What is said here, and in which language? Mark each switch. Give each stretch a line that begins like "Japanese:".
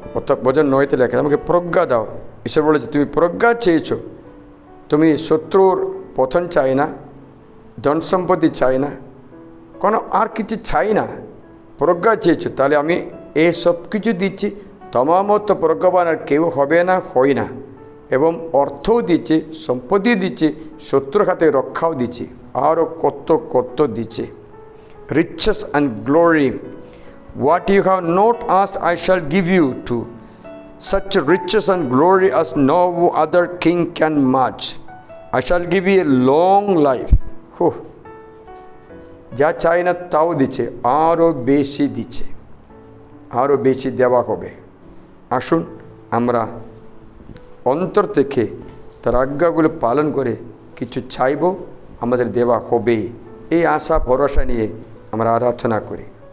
Bangla: অর্থাৎ ভজন 9তে লেখা, আমাকে প্রজ্ঞা দাও। ঈশ্বর বলেছে, তুমি প্রজ্ঞা চেয়েছ, তুমি শত্রুর পতন চাই না, ধন সম্পত্তি চাই না, কোনো আর কিছু চাই না, প্রজ্ঞা চেয়েছো, তাহলে আমি এই সব কিছু দিচ্ছি। তোমার মতো প্রজ্ঞাবান আর কেউ হবে না, হয় না। এবং অর্থও দিচ্ছে, সম্পত্তি দিচ্ছে, শত্রুর হাতে রক্ষাও দিচ্ছে, আরও কত কত দিচ্ছে।
English: riches and glory, what you have not asked I shall give you to, such riches and glory as no other king can match. I shall give you a long life.
Bangla: যা চাই না তাও দিচ্ছে, আরও বেশি দিচ্ছে, আরও বেশি দেওয়া হবে। আসুন আমরা অন্তর থেকে তার আজ্ঞাগুলো পালন করে কিছু চাইব, আমাদের দেওয়া হবে, এই আশা ভরসা নিয়ে আমরা আরাধনা করি।